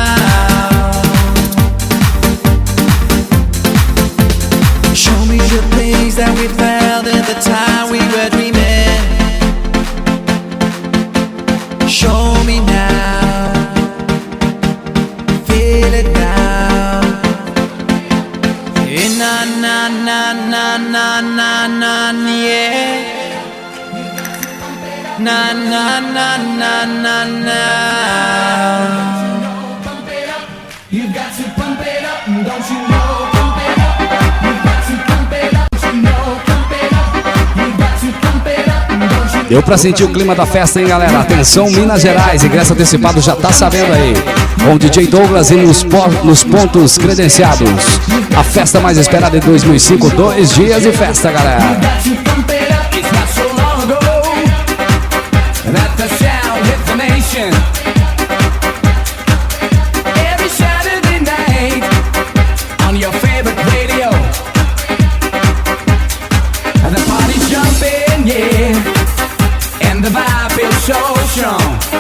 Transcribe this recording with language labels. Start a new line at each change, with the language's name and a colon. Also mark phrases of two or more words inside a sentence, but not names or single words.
English: Show me the things that we felt in the time we were dreaming. Show me now. Feel it now. Na na na na na na na yeah. Na na na na na na. You've got to pump it up, don't you know? Pump it up. You've got to pump it up, don't you know? Pump it up. You've got to pump it up, don't you know?
Portuguese: Deu pra sentir o clima da festa, hein, galera? Atenção, Minas Gerais, ingresso antecipado já tá sabendo aí. Com o DJ Douglas e nos pontos credenciados. A festa mais esperada em 2005, 2 dias de festa, galera.
English: Got to pump it up, it's not so long ago that the sound hit the nation. Every Saturday night on your favorite radio, and the party's jumping, yeah, and the vibe feels so strong.